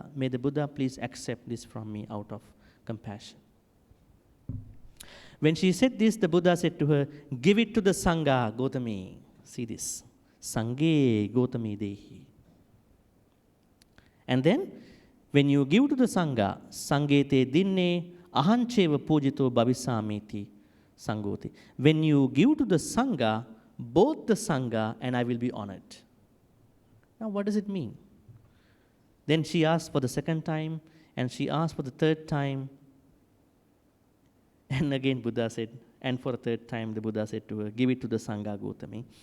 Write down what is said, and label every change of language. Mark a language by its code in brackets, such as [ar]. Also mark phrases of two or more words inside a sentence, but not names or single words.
[en] May the Buddha please accept this from me out of compassion. When she said this, the Buddha said to her, give it to the Sangha, Gautami. See this. [pi] Sanghe Gautami Dehi. [en] And then, when you give to the Sangha, [pi] Sangete dinne ahancheva pujito bhavisamiti sangoti. [en] When you give to the Sangha, both the Sangha and I will be honored. Now what does it mean? Then she asked for the second time, and she asked for the third time. And again Buddha said, and for a third time the Buddha said to her, give it to the Sangha Gautami.